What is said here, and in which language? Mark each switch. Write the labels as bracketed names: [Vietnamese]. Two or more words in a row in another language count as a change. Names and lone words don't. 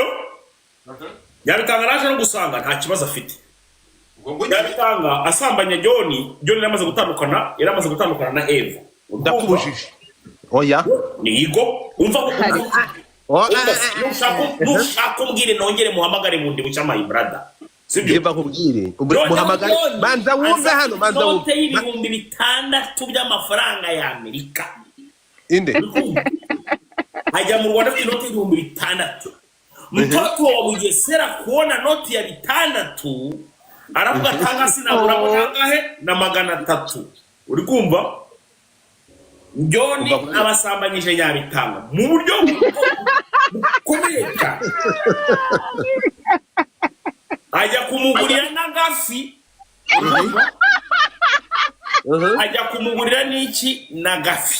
[Kinyarwanda] Nyabitanga naje no gusanga nta kibazo afite. Nyabitanga asambanya John yamaze gutandukana na Eva. Ndakubujije oya nigo umva nushaka umbwire nongere muhamagare bundi buca [English] my brother [Kinyarwanda] sibyo? Eva kubwire muhamagare banza wumve hano, banza wumve ibihumbi 6 by'amafaranga ya Amerika inde hajya mu Rwanda afite noti y'ibihumbi 6. [Swahili] Mtoto wa Bugesera kuona noti ya 6 [Kinyarwanda] aravuga tanga sinabura kangahe na 300. Uri kumva John abasambanyije Nyabitanga mu buryo kubeka ajya kumugurira n'agafi ajya kumugurira n'iki n'agafi.